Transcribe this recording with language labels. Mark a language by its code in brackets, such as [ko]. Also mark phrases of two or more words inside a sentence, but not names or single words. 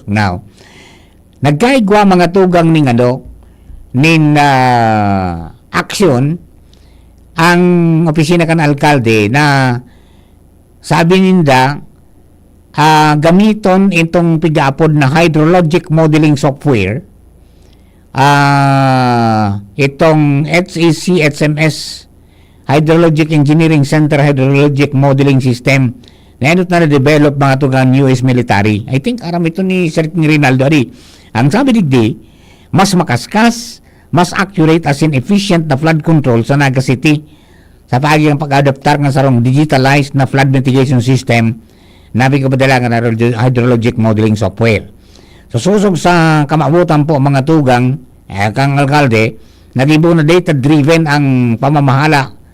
[bik] Now, nagkaigwa mga tugang nin action ang opisina kan alkalde na sabi ninda gamiton itong pigapod na [en] hydrologic modeling software, [bik] itong HEC HMS Hydrologic Engineering Center Hydrologic Modeling System na na-develop mga tugang US military. I think aram ito ni Sir Rinaldo ang sabi digdi, mas makaskas, mas accurate [en] as in efficient [bik] na [en] flood control [bik] sa Naga City sa pagiang pag-adaptar ng sarong digitalized na [en] flood mitigation system [bik] na bigabadalangan na [en] hydrologic modeling software. [bik] So susog sa kamabutan po mga tugang kang alkalde, nagibo na data-driven ang pamamahala.